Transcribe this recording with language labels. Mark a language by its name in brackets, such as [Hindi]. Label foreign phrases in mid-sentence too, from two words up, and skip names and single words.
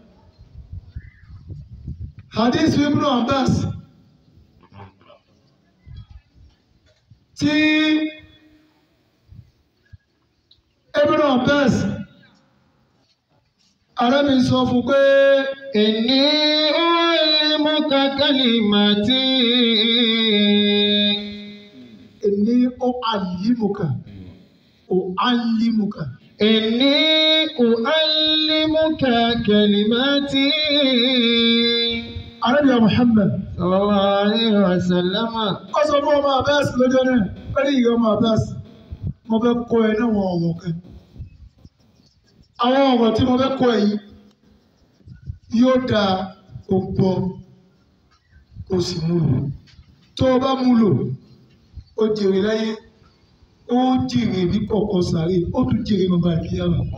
[Yoruba] Hadith Ibn Abbas tí Ibn Abbas arábìn sọ fún pé [Arabic] إني أعلمك كلمات. إني أعلمك إني أعلمك كلمات. [Yoruba] Ànábì Muhammad [Arabic] صلى الله عليه وسلم. [Yoruba] Ó sọ fún ọmọ Abbas lọ́jọ́ náà ó ní ìyá ọmọ Abbas mo fẹ́ kọ́ ẹ náà wọn ọ̀wọ̀ kan àwọn ọ̀rọ̀ tí mo fẹ́ kọ́ ẹ yìí yóò dáa kó gbọ́ kó sì mú lò tó o bá mú lò ó jèrè láyé ó jèrè ní kọ̀ọ̀kan sàárè ó tún jèrè bàbá ìkíyàwó.